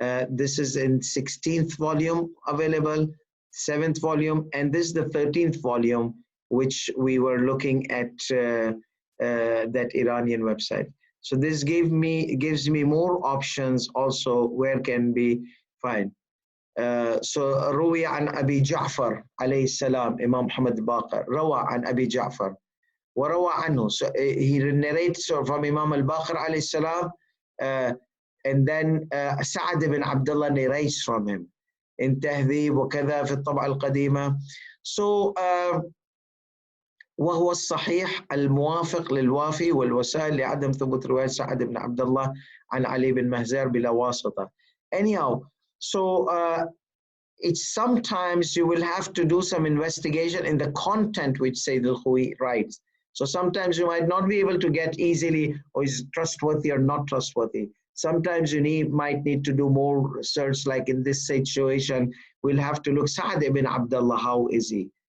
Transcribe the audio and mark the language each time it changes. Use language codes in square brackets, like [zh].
[en] This is in 16th volume available, 7th volume, and this is the 13th volume, which we were looking at that Iranian website. So this gives me more options also where can be found. [ar] So روي عن أبي جعفر عليه السلام Imam Muhammad Baqir روى عن أبي جعفر وروى عنه. [en] So he narrates from Imam al-Baqir عليه السلام, and then سعد بن عبد الله narrates from him in [ar] تهذيب وكذا في الطبعة القديمة. So وهو الصحيح الموافق للوافي والوسائل لعدم ثبوت رواية سعد بن عبد الله عن علي بن مهزير بلا واسطة. [en] Anyhow, so it's sometimes you will have to do some investigation in the content which Sayyid al-Khou'i writes. So sometimes you might not be able to get easily, or is trustworthy or not trustworthy. Sometimes you might need to do more research, like in this situation, we'll have to look Sa'd ibn Abdullah, how is he?